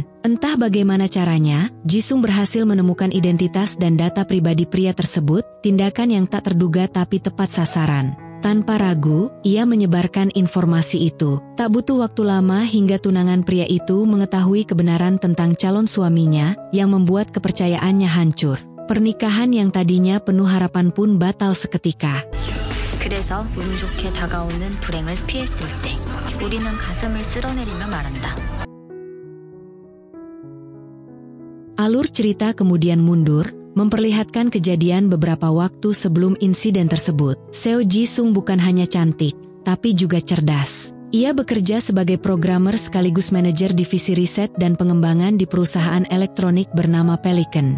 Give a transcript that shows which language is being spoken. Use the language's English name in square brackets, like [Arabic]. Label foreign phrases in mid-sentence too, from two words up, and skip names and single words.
[Indonesian] Entah bagaimana caranya, Jisung berhasil menemukan identitas dan data pribadi pria tersebut, tindakan yang tak terduga tapi tepat sasaran. Tanpa ragu, ia menyebarkan informasi itu. Tak butuh waktu lama hingga tunangan pria itu mengetahui kebenaran tentang calon suaminya yang membuat kepercayaannya hancur. Pernikahan yang tadinya penuh harapan pun batal seketika. [Korean] 그래서 운 좋게 다가오는 불행을 피했을 때 우리는 가슴을 쓸어내리며 말한다. [Indonesian] Alur cerita kemudian mundur, memperlihatkan kejadian beberapa waktu sebelum insiden tersebut. Seo Jisung bukan hanya cantik, tapi juga cerdas. Ia bekerja sebagai programmer sekaligus manajer divisi riset dan pengembangan di perusahaan elektronik bernama Pelican.